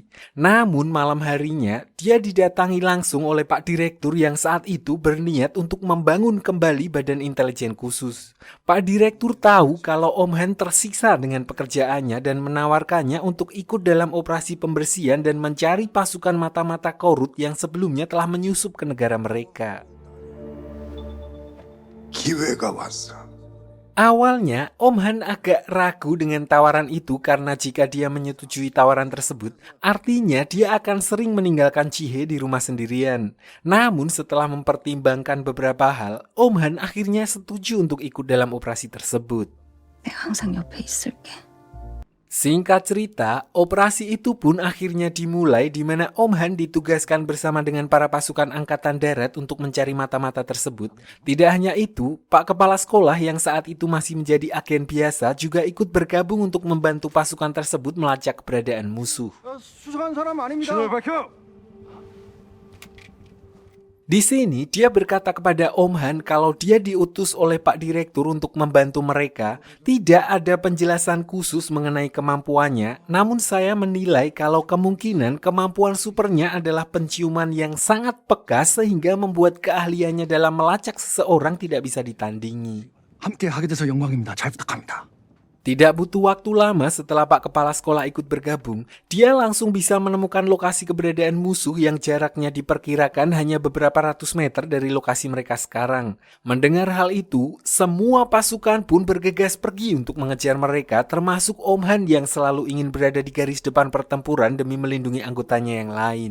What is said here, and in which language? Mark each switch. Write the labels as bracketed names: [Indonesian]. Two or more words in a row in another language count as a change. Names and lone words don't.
[Indonesian] Namun malam harinya, dia didatangi langsung oleh Pak Direktur yang saat itu berniat untuk membangun kembali badan intelijen khusus. Pak Direktur tahu kalau Om Han tersiksa dengan pekerjaannya dan menawarkannya untuk ikut dalam operasi pembersihan dan mencari pasukan mata-mata korut yang sebelumnya telah menyusup ke negara mereka. [Korean] 기회가 왔어. [Indonesian] Awalnya, Om Han agak ragu dengan tawaran itu karena jika dia menyetujui tawaran tersebut, artinya dia akan sering meninggalkan Jihe di rumah sendirian. Namun setelah mempertimbangkan beberapa hal, Om Han akhirnya setuju untuk ikut dalam operasi tersebut. [Korean] 내가 항상 옆에 있을게. [Indonesian] Singkat cerita, operasi itu pun akhirnya dimulai di mana Om Han ditugaskan bersama dengan para pasukan angkatan darat untuk mencari mata-mata tersebut. Tidak hanya itu, Pak Kepala Sekolah yang saat itu masih menjadi agen biasa juga ikut bergabung untuk membantu pasukan tersebut melacak keberadaan musuh. [Korean] 수상한 사람 아닙니다. 신호를 밝혀. [Indonesian] Di sini, dia berkata kepada Om Han kalau dia diutus oleh Pak Direktur untuk membantu mereka. Tidak ada penjelasan khusus mengenai kemampuannya, namun saya menilai kalau kemungkinan kemampuan supernya adalah penciuman yang sangat peka sehingga membuat keahliannya dalam melacak seseorang tidak bisa ditandingi. [Korean] 함께 하게 돼서 영광입니다. 잘 부탁합니다. [Indonesian] Tidak butuh waktu lama setelah Pak Kepala Sekolah ikut bergabung, dia langsung bisa menemukan lokasi keberadaan musuh yang jaraknya diperkirakan hanya beberapa ratus meter dari lokasi mereka sekarang. Mendengar hal itu, semua pasukan pun bergegas pergi untuk mengejar mereka, termasuk Om Han yang selalu ingin berada di garis depan pertempuran demi melindungi anggotanya yang lain.